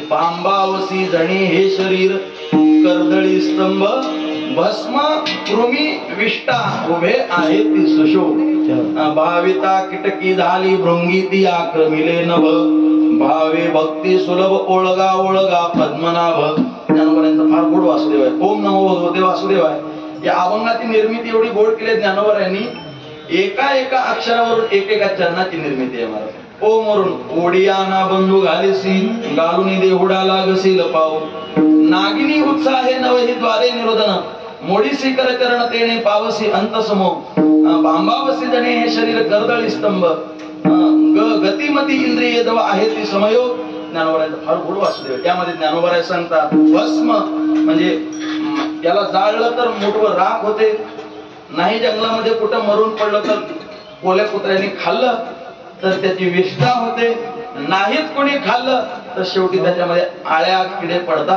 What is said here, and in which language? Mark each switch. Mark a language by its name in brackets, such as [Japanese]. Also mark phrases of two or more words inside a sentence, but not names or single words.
[Marathi] भांबावसी धणे हे शरीर कर्दळी स्तंभ, भस्म कृमी विष्ठा उभे आहे ती सुशोभ. भाविता किटकी झाली भृंगी ती आक्रमिले नभ, भावे भक्ती सुलभ ओळगा ओळगा पद्मनाभ. ज्ञानोबांचा फार गोड वासुदेव आहे. [Sanskrit] ओम नमो भगवते वासुदेवाय. [Marathi] या अभंगाची निर्मिती एवढी गोड केली ज्ञानोबा यांनी. एका एका अक्षरावरून एकेका चरणाची निर्मिती आहे महाराज. ओम वरून ओडियाना बंधू घालिसी गालुनी देहुडा लागसी लपाव, नागिनी उत्साहे नवहि द्वारे निरोधन, मोडीसी कर चरण तेने पावसी अंतसमो, भांबावसी जणे हे शरीर कर्दळी स्तंभ, गतिमती इंद्रिय दव आहे ती समयोग. ज्ञानोबांचा फार गोड वासुदेव. त्यामध्ये ज्ञानोबा सांगतात, भस्म म्हणजे याला जाळलं तर मुठभर राख होते, नाही जंगलामध्ये कुठं मरून पडलं तर कोल्या कुत्र्यांनी खाल्लं तर त्याची विष्ठा होते, नाहीच कोणी खाल्लं तर शेवटी त्याच्यामध्ये आळ्या किडे पडतात.